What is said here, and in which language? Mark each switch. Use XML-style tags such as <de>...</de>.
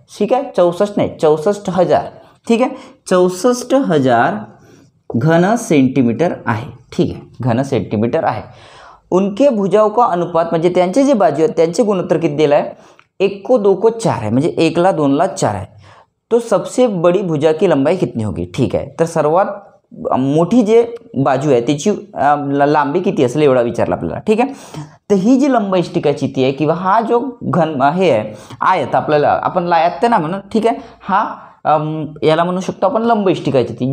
<mr>ठीक आहे, 64 नाही 64,000. ठीक आहे, 64,000 घन सेंटीमीटर आहे. ठीक आहे, घन सेंटीमीटर आहे.</mr> <hi>उनके भुजाओं का अनुपात</hi> <mr>म्हणजे त्यांचे जे बाजू आहेत त्यांचे गुणोत्तर किती दिलं आहे 1 को 2 को 4 आहे, म्हणजे 1 ला 2 ला 4 आहे.</mr> <hi>तो सबसे बड़ी भुजा की लंबाई कितनी होगी.</hi> <mr>ठीक आहे, तर सर्वात मोठी जे बाजू आहे त्याची लांबी किती असेल एवढा विचारला आपल्याला. ठीक आहे, तर ही जी लंब इष्टिकाची ती आहे किंवा हा जो घन हे आहे आयत आपल्याला आपण लायत ना म्हणून. ठीक आहे, हा याला म्हणू शकतो आपण लंब इष्टिकाची ती.</mr>